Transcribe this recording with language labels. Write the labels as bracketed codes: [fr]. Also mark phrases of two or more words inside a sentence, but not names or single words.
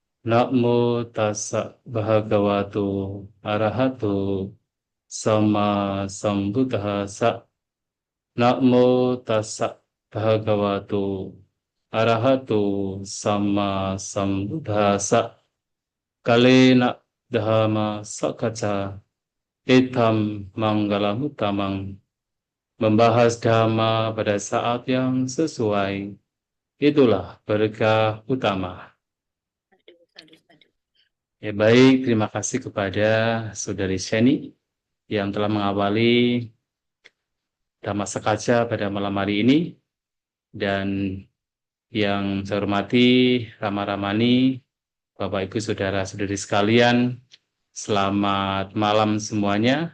[pi] Namo tassa bhagavato arahato sama sambuddhassa. Namo tassa bhagavato arahato sama sambuddhassa. Kalena dhamma sakacca etam manggalamuttamang. [id] Membahas dhamma pada saat yang sesuai, itulah berkah utama. Ya baik, terima kasih kepada Saudari Sheni yang telah mengawali Dhamma Sekacca pada malam hari ini, dan yang saya hormati Rama Ramani, Bapak Ibu Saudara-saudari sekalian, selamat malam semuanya.